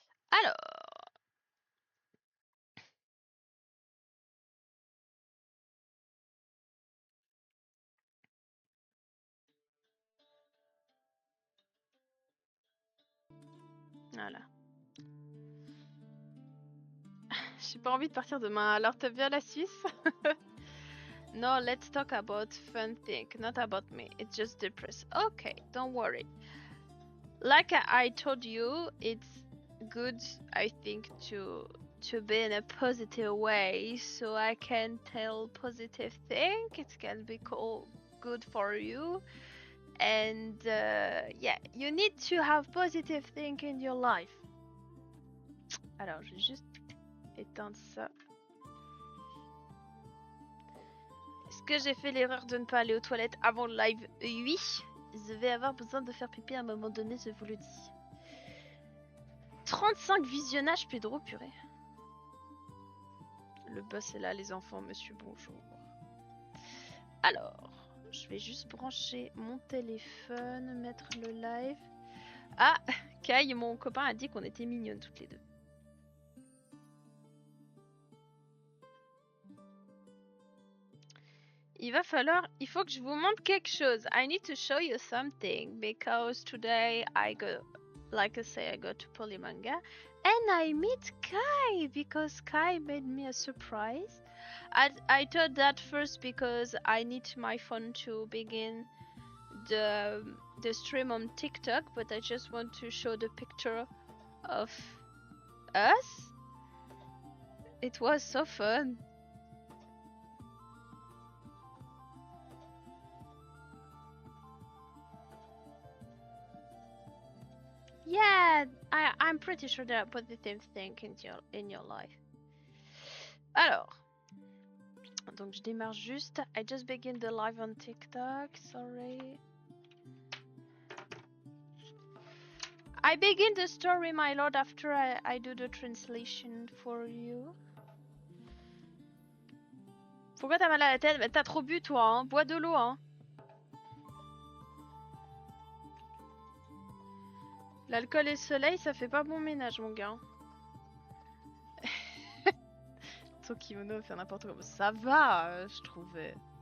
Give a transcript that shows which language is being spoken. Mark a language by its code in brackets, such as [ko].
[fr] Alors, voilà. J'ai pas envie de partir demain. Alors, t'aimes bien la Suisse? [en] No, let's talk about fun thing, not about me. It's just depressed. Okay, don't worry. Like I told you, it's good, I think, to be in a positive way, so I can tell positive thing. It can be good for you, and yeah, you need to have positive thing in your life. [fr] Alors, je vais juste éteindre ça. Est-ce que j'ai fait l'erreur de ne pas aller aux toilettes avant le live? Oui. Je vais avoir besoin de faire pipi à un moment donné, je vous le dis. 35 visionnages, Pedro, purée. Le boss est là, les enfants, monsieur, bonjour. Alors, je vais juste brancher mon téléphone, mettre le live. Ah, Kai, mon copain, a dit qu'on était mignonnes toutes les deux. il faut que je vous montre quelque chose. [en] I need to show you something because today I go, like I say, I go to Polymanga and I meet Kai because Kai made me a surprise. I thought that first because I need my phone to begin the stream on TikTok, but I just want to show the picture of us. It was so fun. Yeah, I'm pretty sure there are positive things in your life. [fr] Alors, donc je démarre juste. [en] I just begin the live on TikTok. Sorry. I begin the story, my lord, after I do the translation for you. [fr] Pourquoi t'as mal à la tête? Bah, t'as trop bu, toi, hein. Bois de l'eau, hein. L'alcool et le soleil, ça fait pas bon ménage, mon gars. Ton kimono fait n'importe quoi. Ça va, je trouvais.